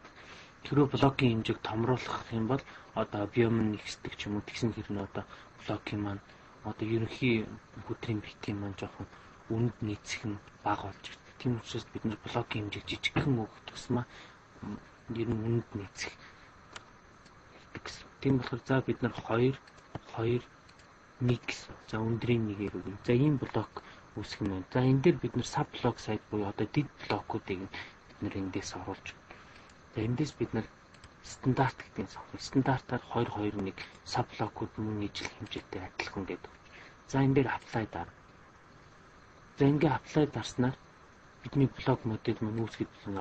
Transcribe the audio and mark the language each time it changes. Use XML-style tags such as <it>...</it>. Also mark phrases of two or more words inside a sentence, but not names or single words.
<mn>Тэрөө блокийн хэмжээг томруулах юм бол одоо объем нь ихсдэг ч юм уу тэгсэн хэрнээ одоо блокийн маань одоо ерөнхий хөдрийн битийн маань жоохон үнд нийцэх нь бага болж ирдэг. Тийм учраас бид нар блокийн хэмжээг жижигхэн өгөх тусмаа ер нь үнд нийцэх гэсэн. Тийм болохоор за бид нар 2 1 гэсэн. За өндрийн нэгээр өгнө. За ийм блок үүсгэх юм байна. За энэ дээр бид нар</mn> <en>sub block site</en> <mn>буюу одоо дид блокуудыг бид нар эндээс оруулж байна. За эндээс бид нар стандарт гэдгийг сонгох. Стандартаар 2 2 1</mn> <en>sub blockууд</en> <mn>мөн ижил хэмжээтэй адилхан гэдэг. За энэ дээр apply дараа. За ингээ apply дарснаар бидний блок модель маань үүсгэж байна.</mn>